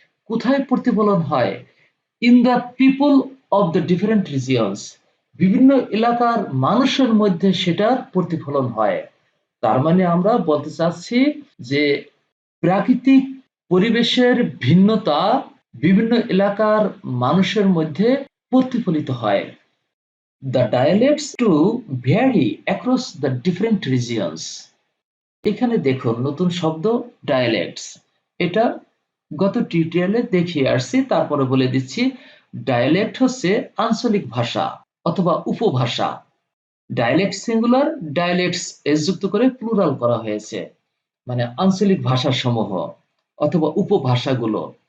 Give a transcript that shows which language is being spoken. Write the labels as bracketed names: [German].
[Bangla] কোথায় প্রতিফলন হয়? [English] in the people of the different regions, [Bangla] বিভিন্ন এলাকার মানুষের মধ্যে সেটার প্রতিফলন হয়। তার মানে আমরা বলতে চাচ্ছি যে প্রাকৃতিক পরিবেশের ভিন্নতা বিভিন্ন এলাকার মানুষের মধ্যে প্রতিফলিত হয়। [English] The dialects too vary across the different regions. [Bangla] এখানে দেখুন নতুন শব্দ ডায়ালেক্টস। এটা গত টিউটোরিয়ালে দেখিয়ে আসছি, তারপরে বলে দিচ্ছি। ডায়ালেক্ট হচ্ছে আঞ্চলিক ভাষা অথবা উপভাষা। ডায়ালেক্ট সিঙ্গুলার, ডায়ালেক্টস এস যুক্ত করে প্লুরাল করা হয়েছে, মানে আঞ্চলিক ভাষা সমূহ অথবা উপভাষাগুলো।